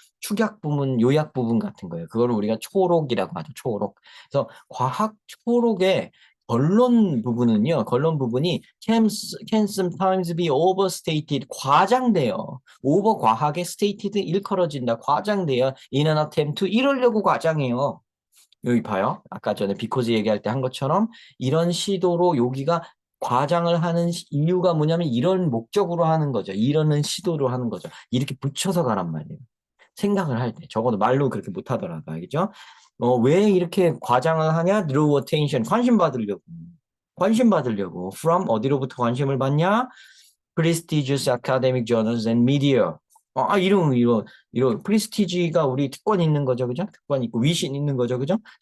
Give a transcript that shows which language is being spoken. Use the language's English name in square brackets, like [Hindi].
[Korean] 축약 부분, 요약 부분 같은 거예요. 그걸 우리가 초록이라고 하죠. 초록. 그래서 과학 초록의 결론 부분이 [English] can sometimes be overstated, [Korean] 과장돼요. 오버 과하게 stated, 일컬어진다, 과장돼요. [English] in an attempt to, [Korean] 이러려고 과장해요. 여기 봐요. 아까 전에 비코즈 얘기할 때 한 것처럼 이런 시도로 여기가 과장을 하는 이유가 뭐냐면 이런 목적으로 하는 거죠. 이러는 시도로 하는 거죠. 이렇게 붙여서 가란 말이에요. 생각을 할 때. 적어도 말로 그렇게 못 하더라도, 알겠죠? 왜 이렇게 과장을 하냐? [English] Draw attention. [Korean] 관심 받으려고. 관심 받으려고. From 어디로부터 관심을 받냐? [English] Prestigious academic journals and media. [Korean] 이런 프리스티지가 우리 특권 있는 거죠, 그죠? 특권 있고 위신 있는 거죠, 그죠?